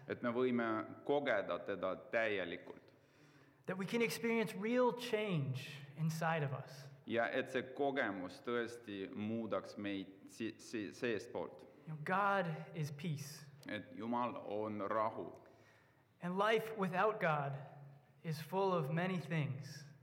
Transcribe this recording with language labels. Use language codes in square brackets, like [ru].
[et] et me võime kogeda teda täielikult [en] That we can experience real change inside of us. [et] ja et see kogemus tõesti muudaks meid seestpoolt. [en] God is peace. [et] Et Jumal on rahu [en] And life without God is full of many things.